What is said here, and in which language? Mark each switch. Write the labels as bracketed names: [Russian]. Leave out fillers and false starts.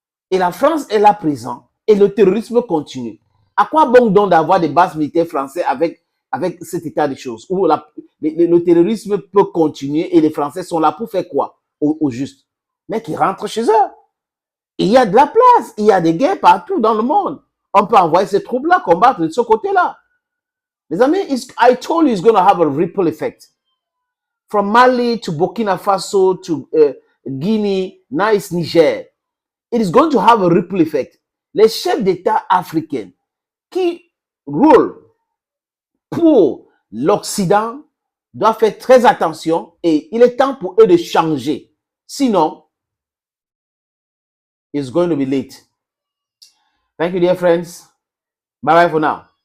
[French] Et la France est là présente. Et le terrorisme continue. À quoi bon donc d'avoir des bases militaires françaises avec cet état de choses où le terrorisme peut continuer et les Français sont là pour faire quoi au juste? Mais qui rentrent chez eux. Il y a de la place. Il y a des guerres partout dans le monde. On peut envoyer ces troupes-là combattre de ce côté-là. Les amis, [English] I told you it's going to have a ripple effect. From Mali to Burkina Faso to Guinea, now it's Niger. It is going to have a ripple effect. [French] Les chefs d'État africains qui roulent pour l'Occident doivent faire très attention et il est temps pour eux de changer. Sinon, [English] it's going to be late. Thank you, dear friends. Bye-bye for now.